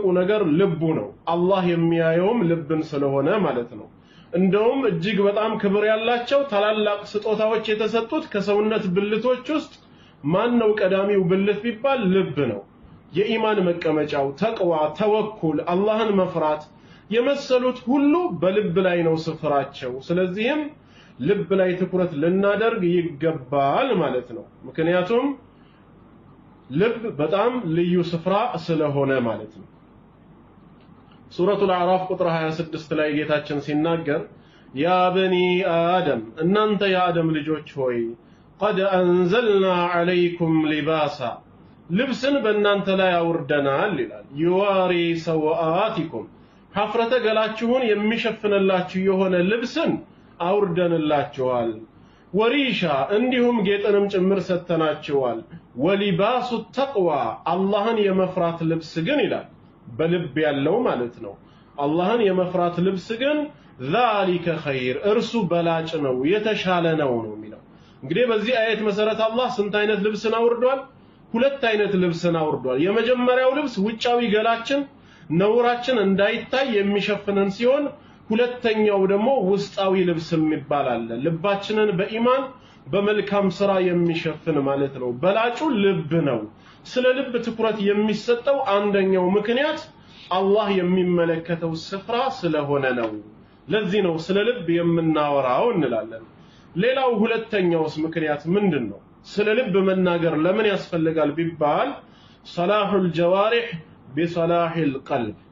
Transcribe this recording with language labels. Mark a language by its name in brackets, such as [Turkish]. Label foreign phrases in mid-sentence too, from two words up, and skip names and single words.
[Amharic] ነገር ልቡ ነው። አላህ የሚያየውም ልብን ስለሆነ ማለት ነው። እንደውም እጅግ በጣም ክብር ያላቸው ታላላቅ ስጦታዎች የተሰጡት ከሰውነት ብልቶች ውስጥ ማን ነው ቀዳሚው ብልት ቢባል ልብ ነው። የኢማን መቀመጫው ተቅዋ፣ ተወኩል፣ አላህን መፍራት የመሰሉት ሁሉ በልብ ላይ ነው ስፍራቸው። ስለዚህም ልብ ላይ ትኩረት ልናደርግ ይገባል ማለት ነው። ምክንያቱም ልብ በጣም ልዩ ስፍራ ስለሆነ ማለት ነው። ሱረቱል አዕራፍ ቁጥር 26 ላይ ጌታችን ሲናገር [Arabic] يا بني آدم [Amharic] እናንተ የአደም ልጆች ሆይ [Arabic] قد أنزلنا عليكم لباسا [Amharic] ልብስን በእናንተ ላይ አውርደናል ይላል። [Arabic] يواري سوآتكم [Amharic] ሀፍረተ ገላችሁን የሚሸፍንላችሁ የሆነ ልብስን አውርደንላችኋል። ወሪሻ እንዲሁም ጌጥንም ጭምር ሰተናችኋል። [Arabic] ولباس التقوى [Amharic] አላህን የመፍራት ልብስ ግን ይላል በልብ ያለው ማለት ነው። አላህን የመፍራት ልብስ ግን [Arabic] ذلك خير [Amharic] እርሱ በላጭ ነው የተሻለ ነው የሚለው። እንግዲህ በዚህ አየት መሰረት አላህ ስንት አይነት ልብስን አውርዷል? ሁለት አይነት ልብስን አውርዷል። የመጀመሪያው ልብስ ውጫዊ ገላችን ነውራችን እንዳይታይ የሚሸፍነን ሲሆን ሁለተኛው ደግሞ ውስጣዊ ልብስ የሚባል ልባችንን በኢማን በመልካም ስራ የሚሸፍን ማለት ነው በላጩ ልብ ነው ስለ ልብ ትኩረት የሚሰጠው አንደኛው ምክንያት አላህ የሚመለከተው ስፍራ ስለሆነ ነው ለዚህ ነው ስለ ልብ የምናወራው እንላለን ሌላው ሁለተኛውስ ምክንያት ምንድነው ስለ ልብ መናገር ለምን ያስፈልጋል ቢባል [Arabic] صلاح الجوارح بصلاح القلب